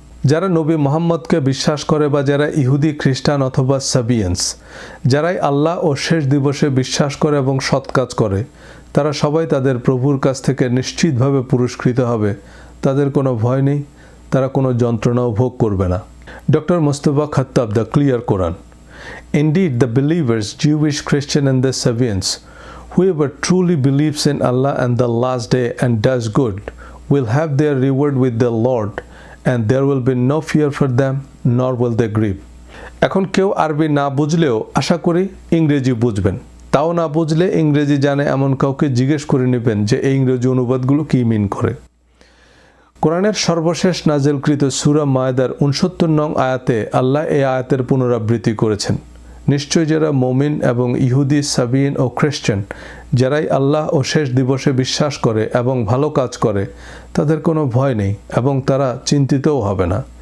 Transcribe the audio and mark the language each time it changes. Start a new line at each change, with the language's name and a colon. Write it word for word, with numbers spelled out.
Bangla: যারা নবী মোহাম্মদকে বিশ্বাস করে বা যারা ইহুদি, খ্রিস্টান অথবা সাবিয়ান্স, যারাই আল্লাহ ও শেষ দিবসে বিশ্বাস করে এবং সৎ কাজ করে, তারা সবাই তাদের প্রভুর কাছ থেকে নিশ্চিতভাবে পুরস্কৃত হবে। তাদের কোনো ভয় নেই, তারা কোনো যন্ত্রণাও ভোগ করবে না।
English: Doctor Mustafa Khattab, the clear Quran. Indeed, the believers, Jewish, Christian and the Sabians, whoever truly believes in Allah and the last day and does good, will have their reward with the Lord, and there will be no fear for them, nor will they grieve.
Bangla: এখন কেউ আরবি না বুঝলেও আশা করি ইংরেজি বুঝবেন, তাও না বুঝলে ইংরেজি জানে এমন কাউকে জিজ্ঞেস করে নেবেন যে এই ইংরেজি অনুবাদগুলো কী মিন করে। কোরআনের সর্বশেষ নাজিলকৃত সূরা মায়দার উনসত্তর নং আয়াতে আল্লাহ এই আয়াতের পুনরাবৃত্তি করেছেন, নিশ্চয় যারা মুমিন এবং ইহুদি, সাবিয়ীন ও খ্রিস্টান, যারাই আল্লাহ ও শেষ দিবসে বিশ্বাস করে এবং ভালো কাজ করে, তাদের কোনো ভয় নেই এবং তারা চিন্তিতও হবে না।